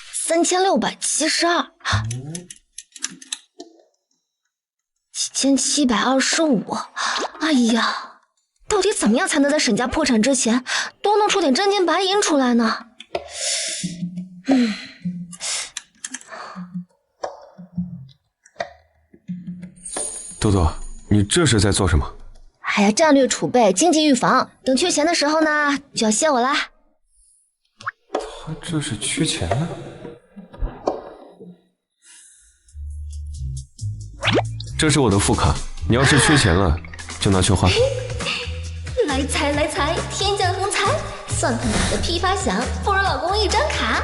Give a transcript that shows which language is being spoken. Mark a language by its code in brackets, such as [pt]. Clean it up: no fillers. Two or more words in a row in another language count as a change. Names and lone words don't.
[zh] 3725，7725，哎呀，到底怎麼樣才能在沈家破產之前都能出點真金白銀出來呢？多多，你這是在做什麼？哎呀，戰略儲備，經濟預防，等缺錢的時候呢，就要謝我啦。他這是缺錢呢？這是我的副卡，你要是缺錢了，就拿去花。來財來財，天降橫財，算盤打得噼啪響，不如老公一張卡。